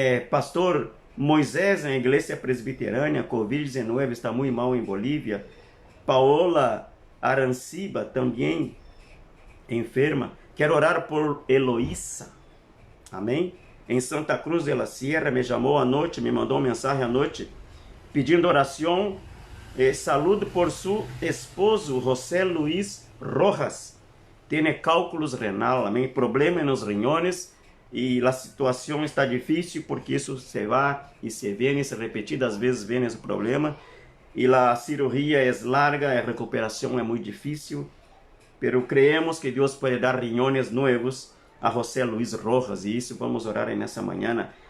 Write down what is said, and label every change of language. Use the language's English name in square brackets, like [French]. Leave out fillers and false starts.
[Portuguese] Pastor Moisés, na Igreja Presbiterânea, Covid-19, está muito mal em Bolívia. Paola Aranciba, também enferma. Quero orar por Eloísa. Amém? Em Santa Cruz de la Sierra, me chamou à noite, me mandou mensagem à noite, pedindo oração. [Spanish] Saludo por su esposo, José Luis Rojas. Tiene cálculos renal, [Portuguese] amém? Problema nos [Spanish] riñones [Portuguese] e a situação está difícil porque isso se vai e se vem, se repetidas vezes vem esse problema. E a cirurgia é larga, a recuperação é muito difícil. [Spanish] Pero creemos que [Portuguese] Deus pode dar [Spanish] riñones [Portuguese] novos a José Luis Rojas e isso vamos orar nessa manhã.